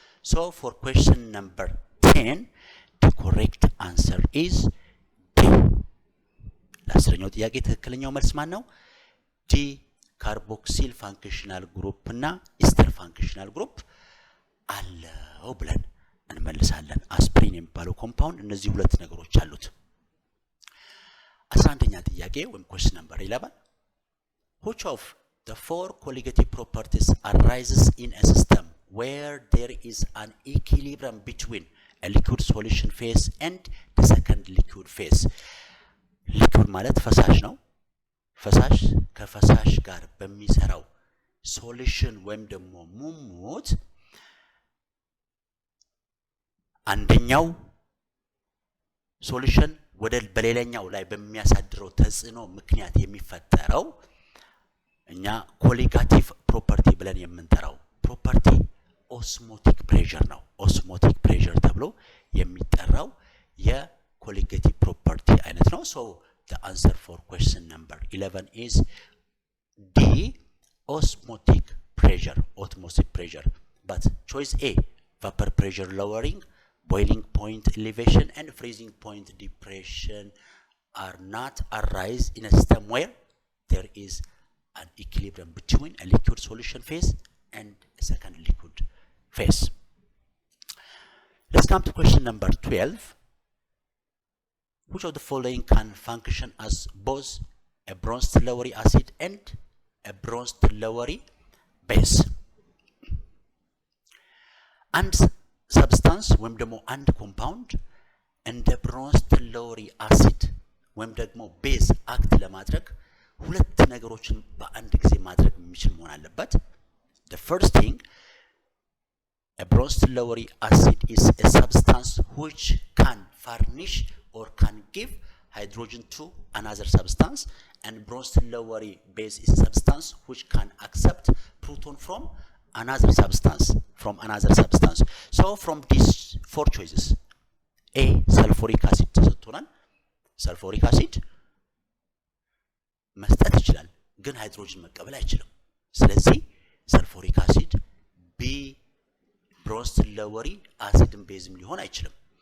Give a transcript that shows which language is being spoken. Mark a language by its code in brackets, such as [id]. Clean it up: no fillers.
[en] So for question number 10, the correct answer is D. [am] ለአስረኛው ጥያቄ ትክክለኛው መልስ ማን ነው? [en] D carboxyl functional group [am] እና [en] ester functional group [am] አለው ብለን እንመልሳለን. አስፕሪን የሚባለው ኮምፓውንድ እነዚህ ሁለት ነገሮች አሉት. 11ኛ ጥያቄ ወይም [en] question number 11. Which of the four colligative properties arises in a system where there is an equilibrium between a liquid solution phase and the second liquid phase? [am] liquid ማለት ፈሳሽ ነው. ፈሳሽ ከፈሳሽ ጋር በሚሰራው ሶሉሽን ወይም ደግሞ ሙሙት አንደኛው ሶሉሽን ወደ በሌላኛው ላይ በሚያሳድረው ተጽዕኖ ምክንያት የሚፈጠረው እኛ ኮሊጋቲቭ ፕሮፐርቲ ብለን የምንጠራው ፕሮፐርቲ ኦስሞቲክ ፕሬሸር ነው. ኦስሞቲክ ፕሬሸር ተብሎ የሚጠራው የኮሊጋቲቭ ፕሮፐርቲ አይነት ነው. [en] So the answer for question number 11 is D, osmotic pressure. But choice A, vapor pressure lowering, boiling point elevation and freezing point depression are not arise in a system where there is an equilibrium between a liquid solution phase and a second liquid phase. Let's come to question number 12. Which of the following can function as both a Bronsted-Lowry acid and a Bronsted-Lowry base? And substance [am] ወይም ደግሞ አንድ ኮምፓውንድ እንደ Bronsted-Lowry acid ወይም ደግሞ ቤዝ አክት ለማድረግ ሁለት ነገሮችን በአንድ ጊዜ ማድረግ የሚችል መሆን አለበት. [en] The first thing, a Bronsted-Lowry acid is a substance which can furnish or can give hydrogen to another substance, and Bronsted-Lowry base is a substance which can accept proton from another substance. So from these four choices, A, sulfuric acid [am] ተሰጥቶናል. sulfuric acid መስጠት ይችላል ግን ሃይድሮጅን መቀበል አይችልም. ስለዚህ sulfuric acid B, Bronsted-Lowry አሲድን ቤዝም ሊሆን አይችልም.